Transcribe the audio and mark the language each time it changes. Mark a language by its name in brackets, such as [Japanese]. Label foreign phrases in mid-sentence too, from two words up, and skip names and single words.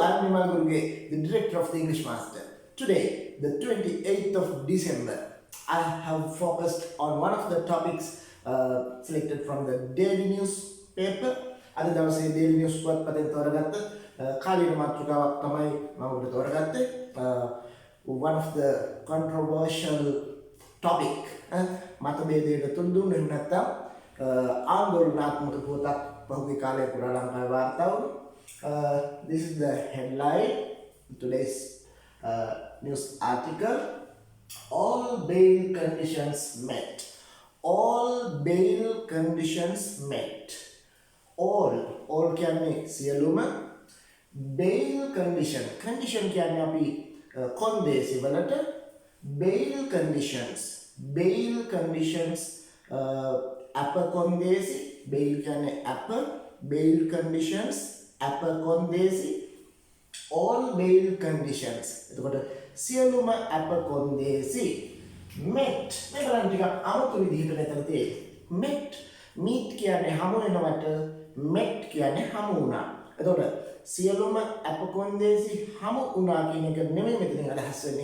[English] Nimal Guruge, the director of the English Master. Today, the 28th of December, I have focused on one of the topics selected from the daily newspaper. [Sinhala] අද දවසේ daily news පුවත්පතෙන් තෝරගත්ත කාලීන මාතෘකාවක් තමයි මම ඔබට තෝරගත්තේ. [English] One of the controversial topic [Sinhala] මතභේදයට තුඩු දුන්න එහෙම නැත්නම් ආందోලනාත්මක පුවතක් පහුගිය කාලේ පුරා ලංකාවේ වාර්තා වුණා. [English] This is the headline today's news article. All bail conditions met. All bail conditions met. [Sinhala] All කියන්නේ සියලුම, [English] bail condition [Sinhala] කියන්නේ අපි කොන්දේසි වලට [English] bail conditions [Sinhala] අප කොන්දේසි, bail කියන්නේ අප, [English] bail conditions [Sinhala] අප කොන්දේසි, [English] all bail conditions [Sinhala] එතකොට සියලුම අප කොන්දේසි met. මේ බලන්න ටිකක් අමුතු විදිහට මෙතන තියෙන්නේ. meet කියන්නේ හමු වෙනවට, met කියන්නේ හමු වුණා. එතකොට සියලුම අප කොන්දේසි හමු වුණා කියන එක නෙමෙයි මෙතනින් අදහස් වෙන්නේ.